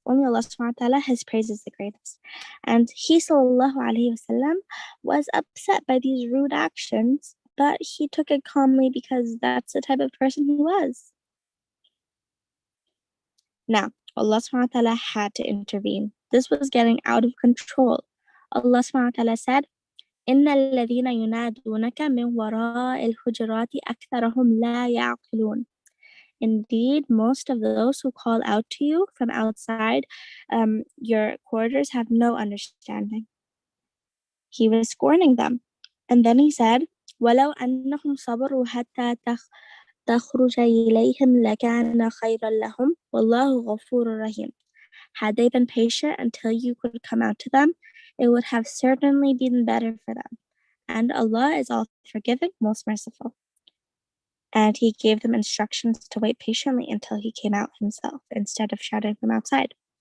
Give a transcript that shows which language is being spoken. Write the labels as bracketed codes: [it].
[en] Only Allah subhanahu wa ta'ala, his praise is the greatest." And he sallallahu alayhi wasallam was upset by these rude actions, but he took it calmly because that's the type of person he was. Now, Allah subhanahu wa ta'ala had to intervene. This was getting out of control. Allah subhanahu wa ta'ala said, [ar] إِنَّ الَّذِينَ يُنَادُونَكَ مِنْ وَرَاءِ الْحُجُرَاتِ أَكْثَرُهُمْ لَا يَعْقِلُونَ. [en] Indeed, most of those who call out to you from outside your quarters have no understanding. He was scorning them. And then he said, [ar] وَلَوْ أَنَّهُمْ صَبَرُوا حَتَّى تَخْرُجَ إِلَيْهِمْ لَكَانَ خَيْرًا لَهُمْ وَاللَّهُ غَفُورٌ رَحِيمٌ. [en] Had they been patient until you could come out to them, it would have certainly been better for them. And Allah is all forgiving, most merciful. And he gave them instructions to wait patiently until he came out himself, instead of shouting from outside.